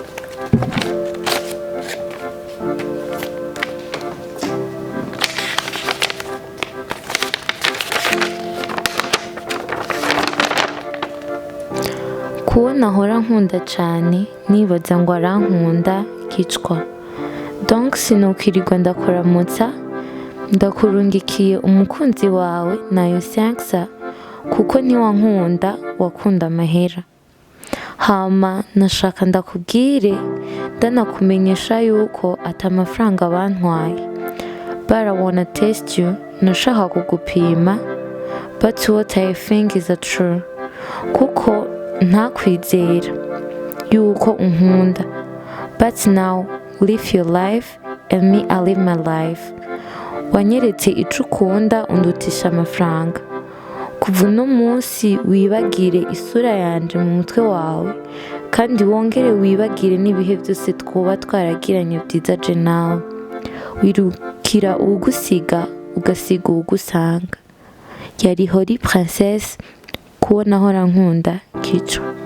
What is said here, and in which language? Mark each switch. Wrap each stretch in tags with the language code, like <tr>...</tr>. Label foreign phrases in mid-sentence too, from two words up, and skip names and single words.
<rn>kubona ahora nkunda cyane nibaza ngo arankunda kicwa donc sinukirirwa ndakuramutsa ndakurungikiye umukunzi wawe nayo siyansa kuko ntiwankunda wakunda amahera hama nashaka ndakubwire ndanakumenyesha yuko ata amafaranga bantwaye</rn> <en>but I wanna test you</en> <rn>nashaka kugupima</rn> <en>but what I think is true</en> <rn>kuko ntakwizera yuko unkunda</rn> <en>but now live your life and me I live my life</en> <rn>wanyeretse ico ukunda undutisha amafaranga kuva uno munsi wibagire isura yanje mu mutwe wawe kandi wongere wibagire n'ibihe byose twuba twaragiranye byiza je nawe wirukira ugusiga ugasiga ugusanga yari hori princess kubona ahora nkunda kicwa</rn>